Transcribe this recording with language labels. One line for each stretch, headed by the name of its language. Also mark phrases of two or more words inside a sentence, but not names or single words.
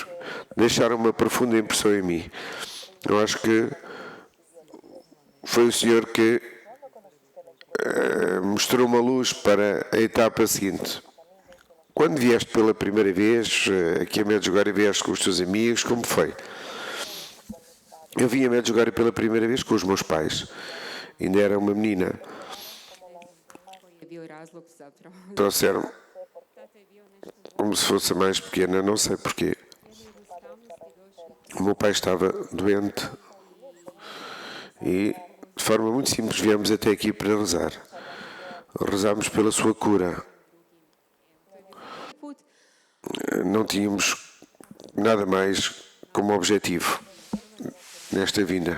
Portuguese: Deixaram uma profunda impressão em mim. Eu acho que foi o Senhor que mostrou uma luz para a etapa seguinte. Quando vieste pela primeira vez aqui a Medjugorje, vieste com os teus amigos, como foi? Eu vim a Medjugorje pela primeira vez com os meus pais. Ainda era uma menina.
Croatian: koji je bio razlog zapravo.
Portuguese: Trouxeram
Croatian: Tata je bio nešto
Portuguese: como se fosse a mais pequena, não sei porquê. O meu pai estava doente e, de forma muito simples, viemos até aqui para rezar. Rezámos pela sua cura.
Croatian: put.
Portuguese: Não tínhamos nada mais como objetivo nesta vinda.